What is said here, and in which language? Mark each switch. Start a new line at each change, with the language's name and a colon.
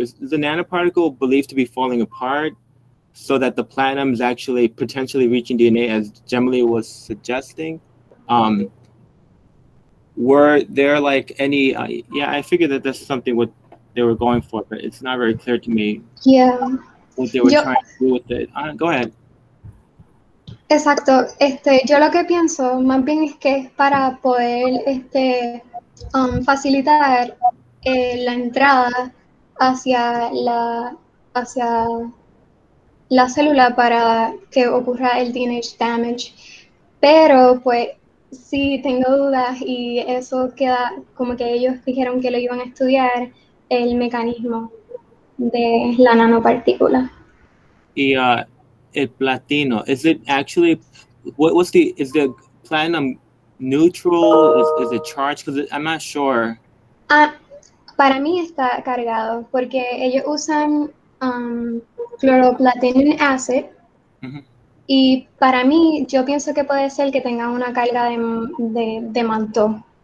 English: Is the nanoparticle believed to be falling apart so that the platinum is actually potentially reaching DNA, as Gemily was suggesting? Were there like any, yeah, I figured that that's something what they were going for, but it's not very clear to me. Yeah. What they were trying to do with it. Go ahead.
Spanish: Exacto. Yo lo que pienso más bien es que es para poder facilitar la entrada hacia hacia la célula para que ocurra el DNA damage. Pero pues sí tengo dudas y eso queda como que ellos dijeron que lo iban a estudiar el mecanismo de la nanopartícula. Y el platino,
English: is it actually, is the platinum neutral? Is it charged? Because I'm not sure.
Spanish: Para mí está cargado porque ellos usan chloroplatinum acid. Y para mí, yo pienso que puede ser que tenga una carga de manto.